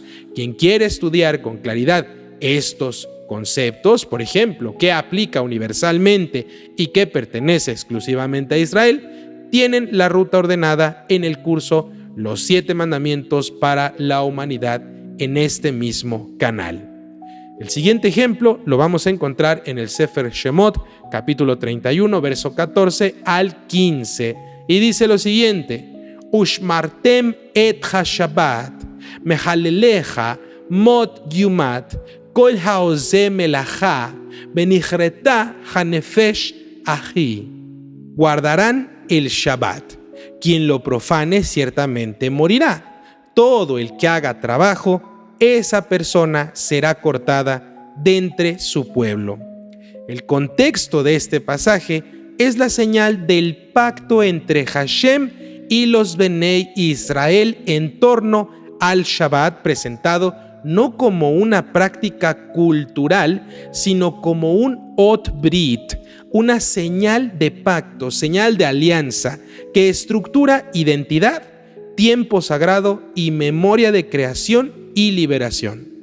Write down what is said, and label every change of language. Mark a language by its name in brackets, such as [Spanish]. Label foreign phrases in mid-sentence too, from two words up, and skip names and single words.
[Spanish] Quien quiere estudiar con claridad estos conceptos, por ejemplo, qué aplica universalmente y qué pertenece exclusivamente a Israel, tienen la ruta ordenada en el curso Los 7 Mandamientos para la Humanidad en este mismo canal. El siguiente ejemplo lo vamos a encontrar en el Sefer Shemot, capítulo 31, verso 14 al 15, y dice lo siguiente: [Hebrew] ושמרתם את השבת מחלליה מות יומת כל העושה מלאכה ונכרתה הנפש ההיא. [Spanish] Guardarán el Shabbat. Quien lo profane ciertamente morirá. Todo el que haga trabajo, esa persona será cortada de entre su pueblo. El contexto de este pasaje es la señal del pacto entre Hashem y los Benei Israel en torno al Shabbat, presentado no como una práctica cultural, sino como un [Hebrew] אות ברית, [Spanish] una señal de pacto, señal de alianza, que estructura identidad, tiempo sagrado y memoria de creación y liberación.